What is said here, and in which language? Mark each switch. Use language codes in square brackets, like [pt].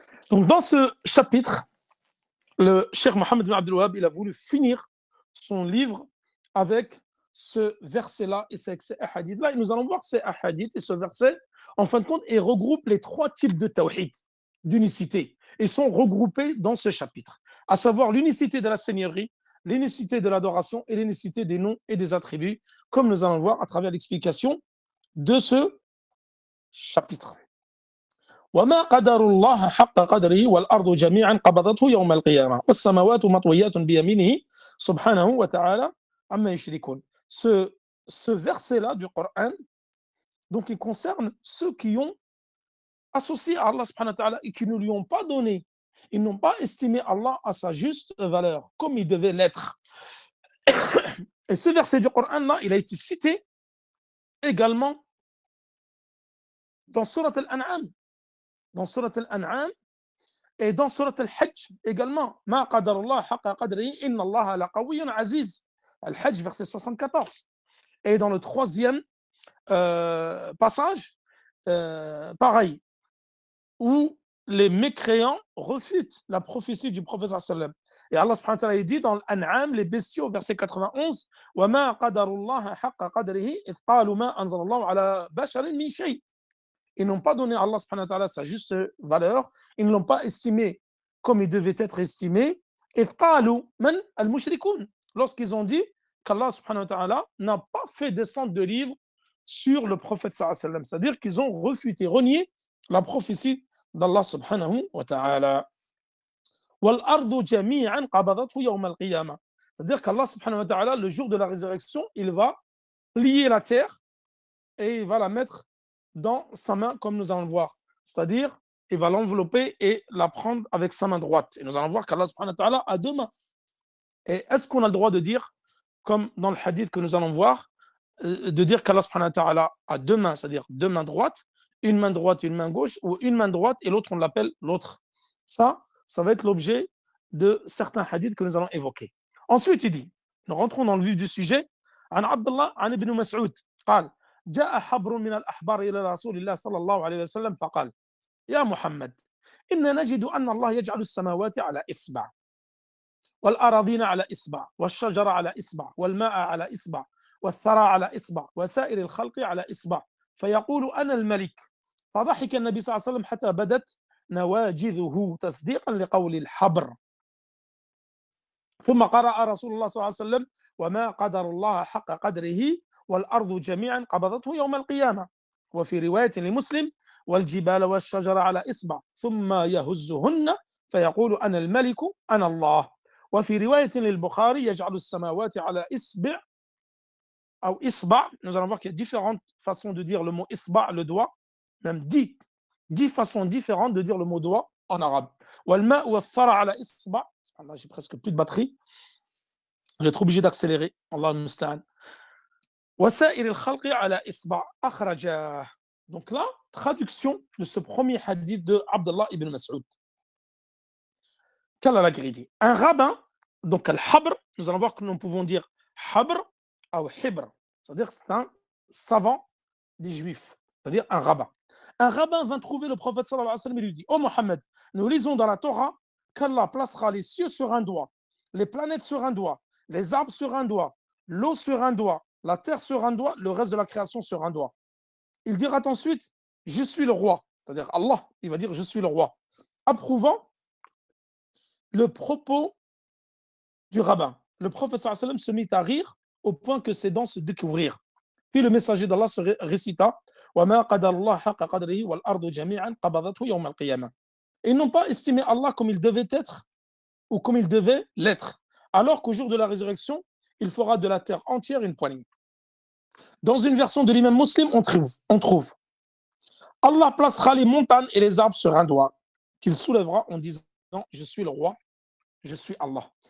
[fr] Donc dans ce chapitre, le Cheikh Mohammed bin Abdul Wahhab, il a voulu finir son livre avec ce verset-là et ces hadiths-là. Et nous allons voir ces hadiths et ce verset, en fin de compte, et regroupe les 3 types de tawhid, d'unicité, et sont regroupés dans ce chapitre, à savoir l'unicité de la seigneurie, l'unicité de l'adoration et l'unicité des noms et des attributs, comme nous allons voir à travers l'explication de ce chapitre. [ar] وما قدر الله حق قدره والأرض جميعا قبضته يوم القيامة والسماوات مطويات بيمينه سبحانه وتعالى عما يشركون. [fr] Ce verset-là du Coran, donc il concerne ceux qui ont associé à Allah subhanahu wa ta'ala et qui ne lui ont pas donné, ils n'ont pas estimé Allah à sa juste valeur, comme il devait l'être. Et ce verset du Coran-là, il a été cité également dans Surat Al-An'am. Dans Surat Al-An'am et dans Surat Al-Hajj également. [ar] Ma qadarullah haqqa qadrihi inna Allah la qawiyyun aziz. [fr] Al-Hajj, verset 74. Et dans le troisième passage, pareil, où les mécréants refutent la prophétie du prophète sallam. Et Allah subhanahu wa ta'ala dit dans l'An'am, les bestiaux, verset 91, [ar] وَمَا قَدَرُ اللَّهَ حَقَّ قَدْرِهِ إِذْ قَالُوا مَا أَنزَلَ اللَّهُ عَلَى بَشَرٍ مِّن شَيْءٍ. [fr] Ils n'ont pas donné à Allah subhanahu wa ta'ala sa juste valeur, ils ne l'ont pas estimé comme il devait être estimé. [ar] إِذْ قَالُوا مَنْ الْمُشْرِكُونَ, [fr] lorsqu'ils ont dit qu'Allah subhanahu wa ta'ala n'a pas fait descendre de livre sur le prophète sallallahu alayhi wa sallam. C'est-à-dire qu'ils ont refuté, renié la prophétie d'Allah subhanahu wa ta'ala. [ar] وَالْأَرْضُ جَمِيعًا قَبَضَتْهُ يَوْمَ الْقِيَامَةِ. [fr] C'est-à-dire qu'Allah subhanahu wa ta'ala, le jour de la résurrection, il va plier la terre et il va la mettre dans sa main, comme nous allons le voir. C'est-à-dire, il va l'envelopper et la prendre avec sa main droite. Et nous allons voir qu'Allah subhanahu wa ta'ala a deux mains. Et est-ce qu'on a le droit de dire, comme dans le hadith que nous allons voir, de dire qu'Allah subhanahu wa ta'ala a deux mains, c'est-à-dire deux mains droites, une main droite et une main gauche, ou une main droite et l'autre, on l'appelle l'autre. Ça va être l'objet de certains hadiths que nous allons évoquer. Ensuite, il dit, nous rentrons dans le vif du sujet, [ar] عن عبد الله عن ابن مسعود قال جاء حبر من الأحبار إلى رسول الله صلى الله عليه وسلم فقال يا محمد إن نجد أن الله يجعل السماوات على إصبع والأراضين على إصبع والشجر على إصبع والماء على إصبع والثرى على إصبع وسائر الخلق على إصبع فيقول أنا الملك. فضحك النبي صلى الله عليه وسلم حتى بدت نواجذه تصديقا لقول الحبر. ثم قرأ رسول الله صلى الله عليه وسلم وما قدر الله حق قدره والأرض جميعا قبضته يوم القيامة. وفي رواية لمسلم والجبال والشجر على إصبع ثم يهزهن فيقول أنا الملك أنا الله. وفي رواية للبخاري يجعل السماوات على إصبع أو إصبع. [fr] Nous allons voir qu'il y a différentes façons de dire le mot إصبع, le doigt, même 10 façons différentes de dire le mot doigt en arabe. [ar] والماء والثرى على إصبع. [fr] J'ai presque plus de batterie. Je vais être obligé d'accélérer. Allah المستعان. [ar] وسائر الخلق على إصبع أخرجاه. [fr] Donc là, traduction de ce premier hadith de Abdullah ibn Mas'ud. Quelle est la vérité? Un rabbin, donc al-habr, nous allons voir que nous pouvons dire habr ou hibr, c'est-à-dire que c'est un savant des juifs, c'est-à-dire un rabbin. Un rabbin vint trouver le prophète sallallahu alayhi wa sallam et lui dit: Ô Mohammed, nous lisons dans la Torah qu'Allah placera les cieux sur un doigt, les planètes sur un doigt, les arbres sur un doigt, l'eau sur un doigt, la terre sur un doigt, le reste de la création sur un doigt. Il dira ensuite: je suis le roi, c'est-à-dire Allah, il va dire: je suis le roi, approuvant le propos du rabbin. Le prophète sallallahu alayhi wa sallam se mit à rire au point que ses dents se découvrirent. Puis le messager d'Allah se récita: [ar] وَمَا قَدَرَ اللَّهَ حَقَّ قَدْرِهِ وَالْأَرْضُ جَمِيعًا قَبَضَتْهُ يَوْمَ الْقِيَامَةِ. [fr] Et ils n'ont pas estimé Allah comme il devait être ou comme il devait l'être, alors qu'au jour de la résurrection, il fera de la terre entière une poignée. Dans une version de l'imam Muslim, on trouve Allah placera les montagnes et les arbres sur un doigt, qu'il soulèvera en disant: je suis le roi, je suis Allah.